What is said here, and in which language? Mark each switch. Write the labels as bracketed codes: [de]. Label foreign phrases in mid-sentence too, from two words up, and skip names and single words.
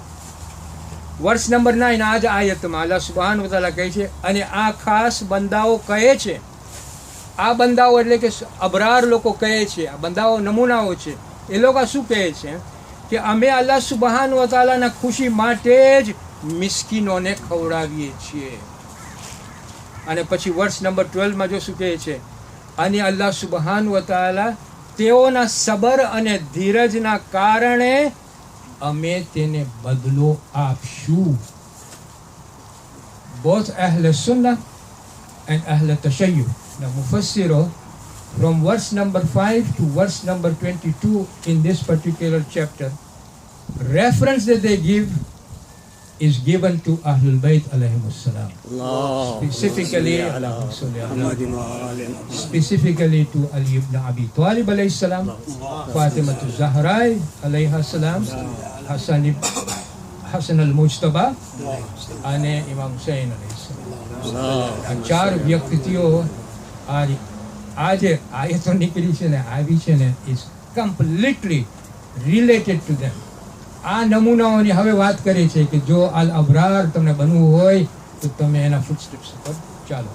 [gu] વર્ષ નંબર 9 આ જ આયતમાં [ar] الله سبحان وتعالى [gu] કહે છે, અને આ ખાસ બંદાઓ કહે છે, આ બંદાઓ એટલે કે અબરાર લોકો કહે છે, આ બંદાઓ નમૂનાઓ છે, એ લોકો શું કહે છે કે અમે અલ્લાહ સુબહાન વ તઆલાના ખુશી માટે જ મિસ્કીનોને ખવડાવીએ છીએ. અને પછી વર્ષ નંબર 12માં જો શું કહે છે, અને [ar] الله سبحان وتعالى [gu] તેઓના સબર અને ધીરજના કારણે અમે તેને બદલો આપશું. [en] both [ar] أهل السنة [en] and [ar] أهل التشيع, [en] the Mufassiro, from verse number 5 to verse number 22 in this particular chapter, reference that they give is given to [ar] أهل البيت عليهم السلام, [en] specifically to Ali ibn Abi Talib [ar] عليه السلام, [en] Fatimah Zahra [ar] عليها السلام, [gu] હસન અલ મુજતબા અને ઇમામ હુસૈન અલૈહિસ્સલામ. આ 4 વ્યક્તિઓ આજે આયતો નીકળી છે ને આવી છે ને [en] is completely related to them. [gu] આ નમૂનાઓની હવે વાત કરે છે કે જો [ar] الأبرار [gu] તમને બનવું હોય તો તમે એના ફૂટસ્ટેપ્સ પર ચાલો.